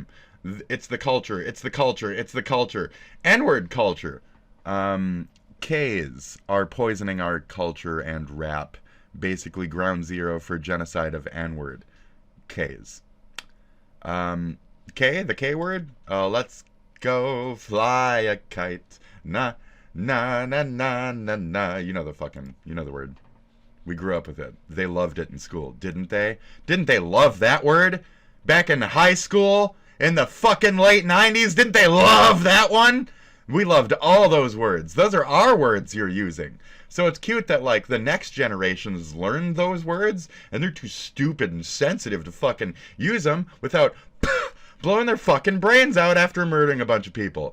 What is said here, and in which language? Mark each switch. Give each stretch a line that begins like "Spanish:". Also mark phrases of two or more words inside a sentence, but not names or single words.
English: It's the culture. N-word culture. K's are poisoning our culture and rap basically ground zero for genocide of N-word. K's. K, the K word? Let's go fly a kite. Na, na, na, na, na, na. You know the word. We grew up with it. They loved it in school, didn't they? Didn't they love that word? Back in high school? In the fucking late 90s? Didn't they love that one? We loved all those words. Those are our words you're using. So it's cute that, like, the next generations learn those words, and they're too stupid and sensitive to fucking use them without blowing their fucking brains out after murdering a bunch of people.